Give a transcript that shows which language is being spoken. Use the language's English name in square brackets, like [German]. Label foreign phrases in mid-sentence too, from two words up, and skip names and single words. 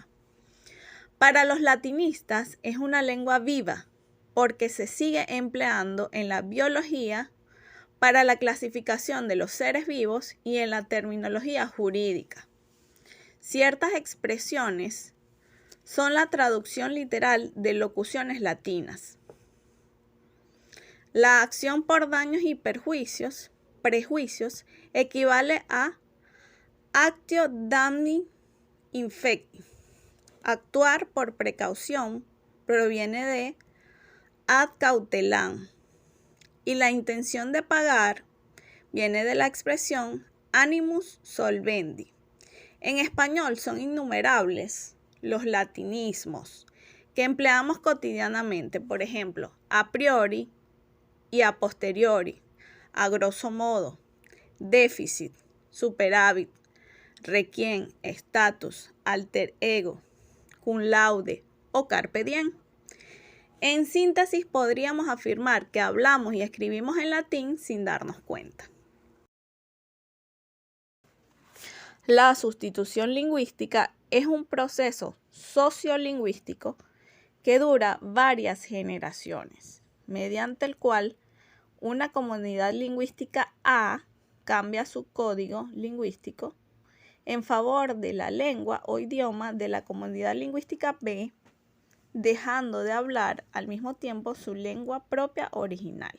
[Spanish] Para los latinistas es una lengua viva porque se sigue empleando en la biología para la clasificación de los seres vivos y en la terminología jurídica. Ciertas expresiones son la traducción literal de locuciones latinas. La acción por daños y prejuicios equivale a [Latin] actio damni infecti. [Spanish] Actuar por precaución proviene de [Latin] ad cautelam. [Spanish] Y la intención de pagar viene de la expresión [Latin] animus solvendi. [Spanish] En español son innumerables los latinismos que empleamos cotidianamente, por ejemplo, [Latin] a priori [Spanish] y [Latin] a posteriori, a grosso modo, [Spanish] déficit, superávit, requiem, status, [Latin] alter ego, cum laude [Spanish] o [Latin] carpe diem. [Spanish] En síntesis, podríamos afirmar que hablamos y escribimos en latín sin darnos cuenta. La sustitución lingüística es un proceso sociolingüístico que dura varias generaciones, mediante el cual una comunidad lingüística A cambia su código lingüístico en favor de la lengua o idioma de la comunidad lingüística B, dejando de hablar al mismo tiempo su lengua propia original.